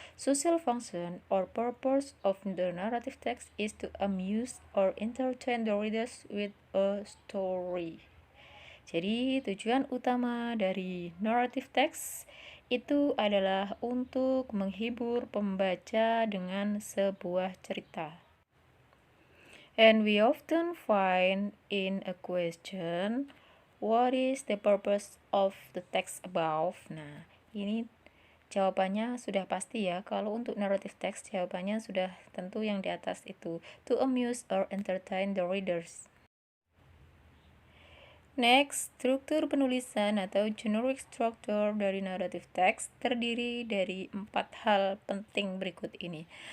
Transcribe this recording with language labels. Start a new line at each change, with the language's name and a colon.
English: Social function or purpose of the narrative text is to amuse or entertain the readers with a story.
Indonesian: Jadi tujuan utama dari narrative text itu adalah untuk menghibur pembaca dengan sebuah cerita.
English: And we often find in a question, what is the purpose of the text above?
Indonesian: Nah, ini jawabannya sudah pasti ya. Kalau untuk narrative text, jawabannya sudah tentu yang di atas itu.
English: To amuse or entertain the readers. Next,
Indonesian: struktur penulisan atau generic structure dari narrative text terdiri dari 4 hal penting berikut ini.